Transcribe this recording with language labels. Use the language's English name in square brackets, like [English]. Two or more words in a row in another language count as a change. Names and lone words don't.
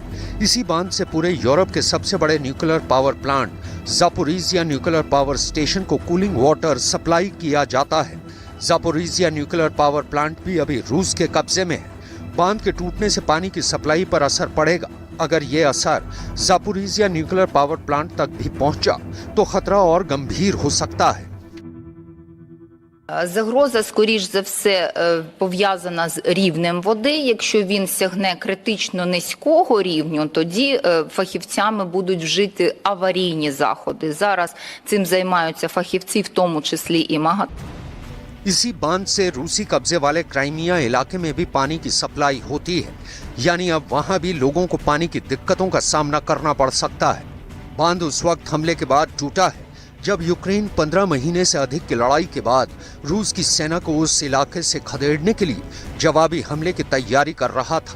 [Hindi] इसी बांध से पूरे यूरोप के सबसे बड़े [English] nuclear power plant [Hindi] जापोरिजिया न्यूक्लियर पावर स्टेशन को [English] cooling water supply [Hindi] किया जाता है। जापोरिजिया न्यूक्लियर पावर प्लांट भी अभी रूस के कब्जे में है। बांध के टूटने से पानी की सप्लाई पर असर पड़ेगा। अगर ये असर जापोरिजिया न्यूक्लियर पावर प्लांट तक भी पहुंचा तो खतरा और गंभीर हो सकता है। [Ukrainian] Загроза, скоріш за все, пов'язана з рівнем води. Якщо він сягне критично низького рівню, тоді фахівцями будуть вжиті аварійні заходи. Зараз цим займаються фахівці, в тому числі і МАГАТЕ. [Hindi] इसी बांध से रूसी कब्जे वाले क्राइमिया इलाके में भी पानी की सप्लाई होती है, यानी अब वहां भी लोगों को पानी की दिक्कतों का सामना करना पड़ सकता है। बांध उस वक्त हमले के बाद टूटा है जब यूक्रेन 15 महीने से अधिक की लड़ाई के बाद रूस की सेना को उस इलाके से खदेड़ने के लिए जवाबी हमले की तैयारी कर रहा था।